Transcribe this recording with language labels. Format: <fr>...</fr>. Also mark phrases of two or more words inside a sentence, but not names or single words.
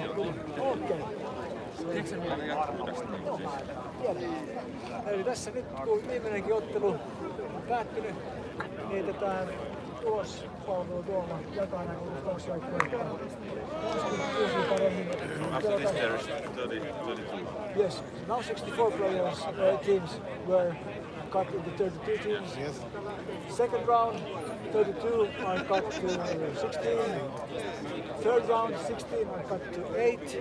<fi>Okei. Eli tässä nyt kun viimeinenkin ottelu on päättynyt, niin tätä tulospalvelu tuolla jotain kaksi joukkuetta. 26 paremmin.</fi> <en>Yes, now 64 players, teams were cut into 32 teams. Yes. Second round, 32 are cut to 16. Third round, 16 are cut to 8.</en>